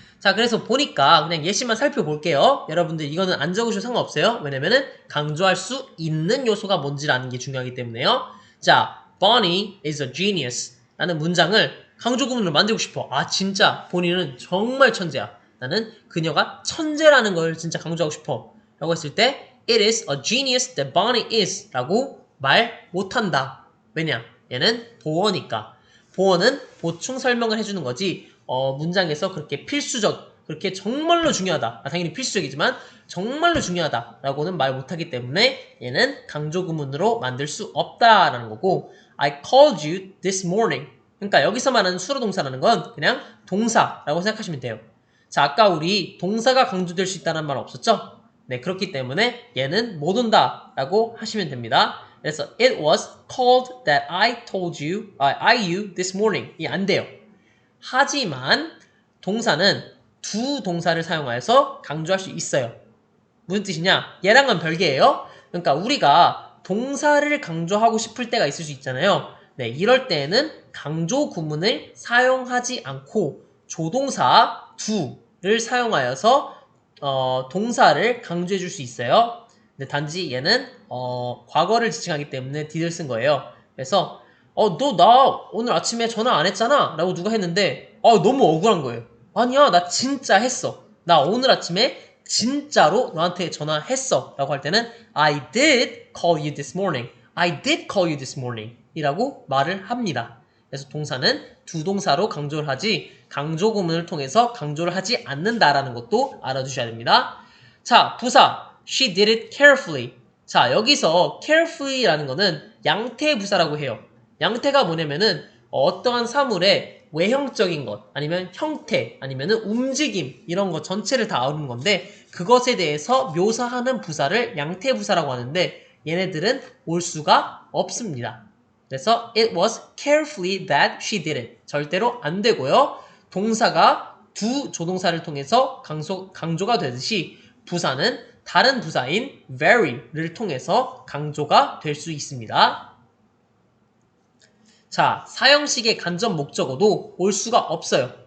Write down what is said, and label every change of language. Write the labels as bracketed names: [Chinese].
[Korean] 자, 그래서 보니까 그냥 예시만 살펴볼게요. 여러분들 이거는 안 적으셔도 상관없어요. 왜냐면은 강조할 수 있는 요소가 뭔지를 아는 게 중요하기 때문에요. 자, [English] Bonnie is a genius [Korean] 라는 문장을 강조 구문으로 만들고 싶어. 아, 진짜 본인은 정말 천재야. 나는 그녀가 천재라는 걸 진짜 강조하고 싶어. 라고 했을 때 [English] It is a genius that Bonnie is [Korean] 라고 말 못한다. 왜냐? 얘는 보어니까. 보어는 보충 설명을 해주는 거지 문장에서 그렇게 필수적, 그렇게 정말로 중요하다. 당연히 필수적이지만 정말로 중요하다 라고는 말 못하기 때문에 얘는 강조 구문으로 만들 수 없다라는 거고 [English] I called you this morning. [Korean] 그러니까 여기서 말하는 수로동사라는 건 그냥 동사라고 생각하시면 돼요. 자, 아까 우리 동사가 강조될 수 있다는 말 없었죠? 네, 그렇기 때문에 얘는 못 온다 라고 하시면 됩니다. 그래서 [English] it was called that I told you, you this morning. [Korean] 이 안 돼요. 하지만 동사는 두 동사를 사용하여서 강조할 수 있어요. 무슨 뜻이냐? 얘랑은 별개예요. 그러니까 우리가 동사를 강조하고 싶을 때가 있을 수 있잖아요. 네, 이럴 때에는 강조 구문을 사용하지 않고 조동사 do를 사용하여서 동사를 강조해 줄 수 있어요. 근데 단지 얘는 과거를 지칭하기 때문에 did를 쓴 거예요. 그래서 너 나 오늘 아침에 전화 안 했잖아 라고 누가 했는데 너무 억울한 거예요. 아니야, 나 진짜 했어. 나 오늘 아침에 진짜로 너한테 전화했어 라고 할 때는 [English] I did call you this morning. I did call you this morning [Korean] 이라고 말을 합니다. 그래서 동사는 두 동사로 강조를 하지 강조 구문을 통해서 강조를 하지 않는다라는 것도 알아두셔야 됩니다. 자, 부사 [English] She did it carefully. [Korean] 자, 여기서 carefully라는 거는 양태 부사라고 해요. 양태가 뭐냐면은 어떠한 사물의 외형적인 것 아니면 형태 아니면은 움직임 이런 것 전체를 다 아우르는 건데 그것에 대해서 묘사하는 부사를 양태 부사라고 하는데 얘네들은 올 수가 없습니다. 그래서 [English] it was carefully that she did it. [Korean] 절대로 안 되고요. 동사가 두 조동사를 통해서 강조가 되듯이 부사는 다른 부사인 very를 통해서 강조가 될 수 있습니다. 자, 사형식의 간접 목적어도 올 수가 없어요.